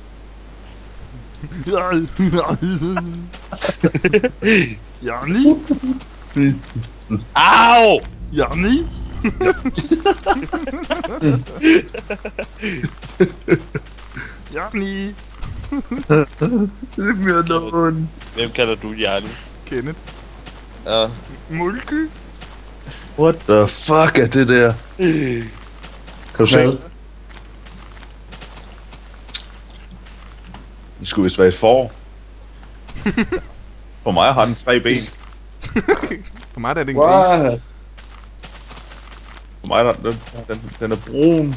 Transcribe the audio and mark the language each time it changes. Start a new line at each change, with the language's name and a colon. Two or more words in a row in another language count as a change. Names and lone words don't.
English: Yani? Au! Yani? Yani? Leave me alone.
Danish: Hvem kalder du Jarl? Kenneth? Ja. Mulke?
English: What the fuck
Danish: er det der? Kan du se? Hvad? Det skulle vist være et får. For mig har den 3 ben. For mig der er det en gris. What? For mig der, den er brun.